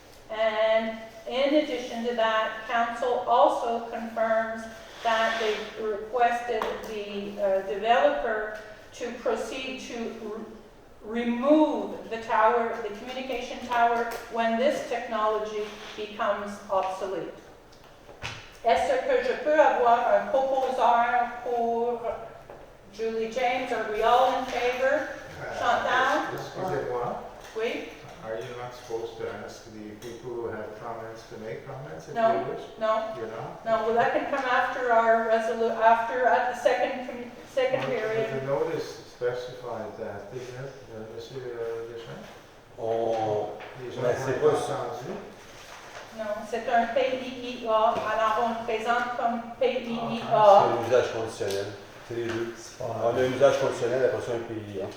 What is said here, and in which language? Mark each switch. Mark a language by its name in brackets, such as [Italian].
[English] And in addition to that, council also confirms that they requested the developer to proceed to remove the tower, the communication tower, when this technology becomes obsolete. [French] Est-ce que je peux avoir un proposeur pour Julie James? [English] Are we all in favor? Chantal? [French] Excusez-moi. Oui? [English] Are you not supposed to ask the people who have comments to make comments if No. you wish? No? You're not? No, well, that can come after our at the second period. The notice specifies that, didn't it, Monsieur Deschamps? [French] Les gens Mais c'est ont pas entendu. Non, c'est un PIIA, alors on le présente comme PIIA. C'est l'usage conditionnel. C'est les deux. On a un usage conditionnel, après ça un PIA.